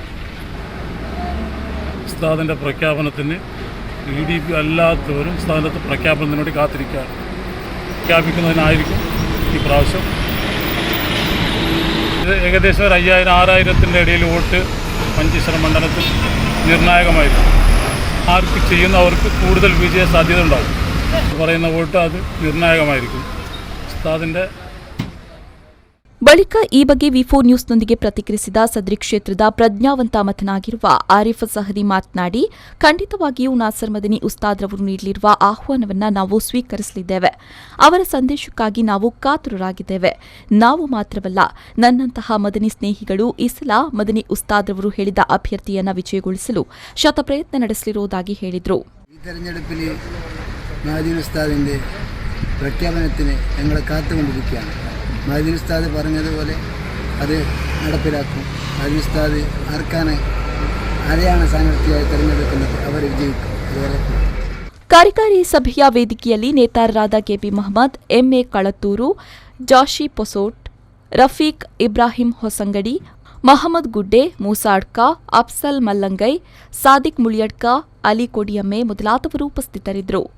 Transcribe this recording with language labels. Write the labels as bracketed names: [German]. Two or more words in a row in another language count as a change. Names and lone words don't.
[Malayalam] ഉസ്താദിൻ്റെ പ്രഖ്യാപനത്തിന് PDP അല്ലാത്തവരും ഉസ്താദിൻ്റെ പ്രഖ്യാപനത്തിന് വേണ്ടി പ്രഖ്യാപിക്കുന്നതിനായിരിക്കും ഈ പ്രാവശ്യം. ഇത് ഏകദേശം 5,000-6,000 ഇടയിൽ വോട്ട് മഞ്ചേശ്വര മണ്ഡലത്തിൽ നിർണായകമായിരിക്കും. ആർക്ക് ചെയ്യുന്നവർക്ക് കൂടുതൽ വിജയ സാധ്യത ഉണ്ടാവും. പറയുന്ന വോട്ട് അത് നിർണായകമായിരിക്കും. ഉസ്താദിൻ്റെ [Kannada] ಬಳಿಕ ಈ ಬಗ್ಗೆ ವಿ4 ನ್ಯೂಸ್ನೊಂದಿಗೆ ಪ್ರತಿಕ್ರಿಯಿಸಿದ ಸದ್ರಿ ಕ್ಷೇತ್ರದ ಪ್ರಜ್ಞಾವಂತ ಮತನಾಗಿರುವ ಆರಿಫ್ ಸಹದಿ ಮಾತನಾಡಿ, ಖಂಡಿತವಾಗಿಯೂ ನಾಸರ್ ಮದನಿ ಉಸ್ತಾದ್ರವರು ನೀಡಲಿರುವ ಆಹ್ವಾನವನ್ನು ನಾವು ಸ್ವೀಕರಿಸಲಿದ್ದೇವೆ. ಅವರ ಸಂದೇಶಕ್ಕಾಗಿ ನಾವು ಕಾತುರರಾಗಿದ್ದೇವೆ. ನಾವು ಮಾತ್ರವಲ್ಲ, ನನ್ನಂತಹ ಮದನಿ ಸ್ನೇಹಿಗಳು ಈ ಸಲ ಮದನಿ ಉಸ್ತಾದ್ರವರು ಹೇಳಿದ ಅಭ್ಯರ್ಥಿಯನ್ನು ವಿಜಯಗೊಳಿಸಲು ಶತಪ್ರಯತ್ನ ನಡೆಸಲಿರುವುದಾಗಿ ಹೇಳಿದರು. [Malayalam] പ്രഖ്യാപനത്തിന് ഞങ്ങൾ കാത്തുകൊണ്ടിരിക്കുകയാണ്. മഅദനി ഉസ്താദ് പറഞ്ഞതുപോലെ അത് നടപ്പിലാക്കും. മഅദനി ഉസ്താദ് ആരെയാണ് സ്ഥാനാർത്ഥിയായി തിരഞ്ഞെടുക്കുന്നത് അവർ വിജയിക്കും. അതുപോലെ [Kannada] ಕಾರ್ಯಕಾರಿ ಸಭೆಯ ವೇದಿಕೆಯಲ್ಲಿ ನೇತಾರರಾದ ಕೆಪಿ ಮಹಮ್ಮದ್, ಎಂಎ ಕಳತ್ತೂರು, ಜಾಶಿ ಪೊಸೋಟ್, ರಫೀಕ್ ಇಬ್ರಾಹಿಂ ಹೊಸಂಗಡಿ, ಮಹಮ್ಮದ್ ಗುಡ್ಡೆ, ಮೂಸಾಡ್ಕ, ಅಫ್ಸಲ್ ಮಲ್ಲಂಗೈ, ಸಾದಿಕ್ ಮುಳಿಯಡ್ಕ, ಅಲಿ ಕೊಡಿಯಮ್ಮೆ ಮೊದಲಾದವರು ಉಪಸ್ಥಿತರಿದ್ದರು.